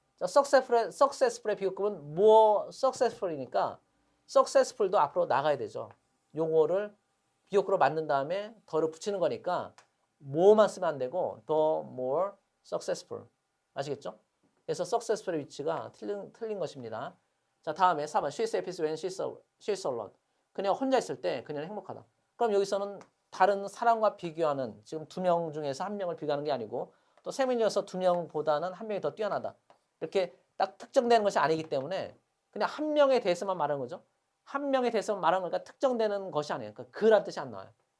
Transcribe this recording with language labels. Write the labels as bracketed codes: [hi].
[ko] 자, successful의 비역급은 more successful이니까 successful도 앞으로 나가야 되죠. 요거를 비역구로 만든 다음에 더를 붙이는 거니까 more만 쓰면 안 되고 더 more successful. 아시겠죠? 그래서 successful의 위치가 틀린 것입니다. 자, 다음에 4번. [en] She's happy when she's alone. [ko] 그녀가 혼자 있을 때 그녀는 행복하다. 그럼 여기서는 다른 사람과 비교하는 지금 두 명 중에서 한 명을 비교하는 게 아니고 또 세 명이어서 두 명보다는 한 명이 더 뛰어나다. 이렇게 딱 특정되는 것이 아니기 때문에 그냥 한 명에 대해서만 말하는 거죠. 한 명에 대해서만 말하는 거니까 특정되는 것이 아니에요. 그러니까 그란 뜻이 안 나와요.